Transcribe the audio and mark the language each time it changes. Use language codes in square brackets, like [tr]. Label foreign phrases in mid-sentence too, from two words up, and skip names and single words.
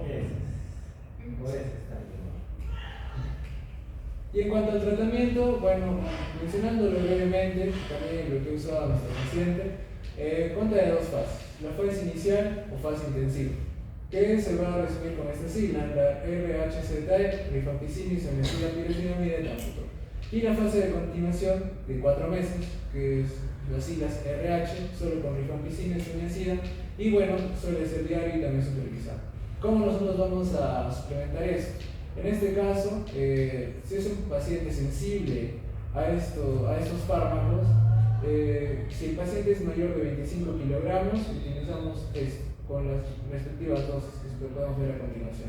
[es] Y en cuanto al tratamiento, bueno, mencionándolo brevemente, también lo que usaba nuestro paciente, consta de 2 fases, la fase inicial o fase intensiva, que se va a resumir con esta sigla, la RHZE, rifampicina, isoniazida, pyridinamida y ethambutol. Y la fase de continuación de 4 meses, que es las siglas RH, solo con rifampicina, isoniazida, y bueno, suele ser diario y también supervisado. ¿Cómo nosotros vamos a suplementar esto? En este caso, si es un paciente sensible a estos fármacos, si el paciente es mayor de 25 kilogramos, utilizamos esto con las respectivas dosis que podemos ver a continuación.